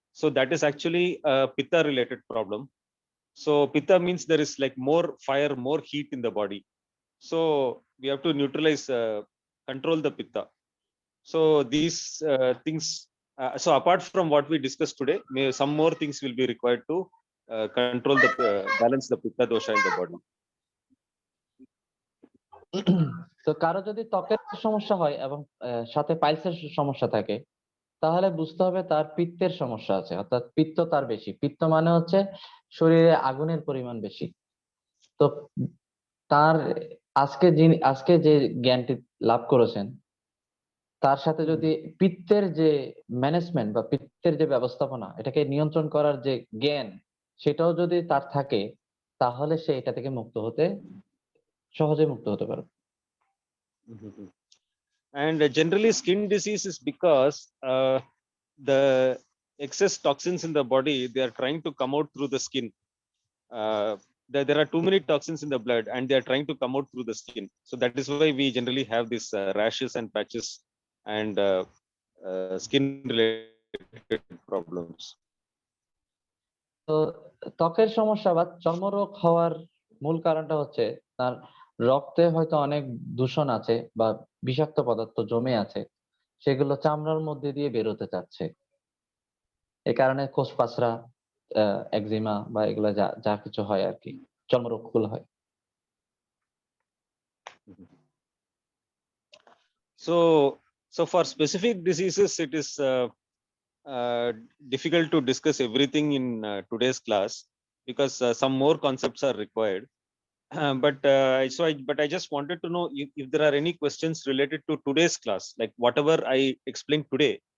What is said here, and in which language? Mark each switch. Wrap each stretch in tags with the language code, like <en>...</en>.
<en>So that is actually a pitta related problem. So pitta means there is like more fire, more heat in the body. So we have to neutralize, control the pitta. So these things, so apart from what we discussed today, some more things will be required to control the balance the pitta dosha in the body.</en> <bn>তো কারো যদি ত্বকের সমস্যা হয় এবং সাথে পাইলসের সমস্যা থাকে, তাহলে বুঝতে হবে তার পিত্তের সমস্যা আছে, অর্থাৎ পিত্ত তার বেশি। পিত্ত মানে হচ্ছে শরীরে আগুনের পরিমাণ বেশি। তো তার আজকে যে জ্ঞানটি লাভ করেছেন, তার সাথে যদি পিত্তের যে ম্যানেজমেন্ট বা পিত্তের যে ব্যবস্থাপনা, এটাকে নিয়ন্ত্রণ করার যে জ্ঞান, সেটাও যদি তার থাকে, তাহলে সে এটা থেকে সহজে মুক্ত হতে পারে।</bn> <en>And generally skin disease is because the excess toxins in the body, they are trying to come out through the skin. There are too many toxins in the blood and they are trying to come out through the skin. So that is why we generally have these rashes and patches and skin related problems.</en> <bn>তো ত্বকের সমস্যা বা চর্মরোগ হওয়ার মূল কারণটা হচ্ছে তার রক্তে হয়তো অনেক দূষণ আছে বা বিষাক্ত পদার্থ জমে আছে, সেগুলো চামড়ার মধ্যে দিয়ে বেরোতে চাচ্ছে। এ কারণে কোষপাসরা, একজিমা বা এগুলা যা যা কিছু হয় আর কি, চর্মরোগগুলো হয়।</bn> <en>So for specific diseases, it is difficult to discuss everything in today's class because some more concepts are required. But I just wanted to know if there are any questions related to today's class, like whatever I explained today.</en>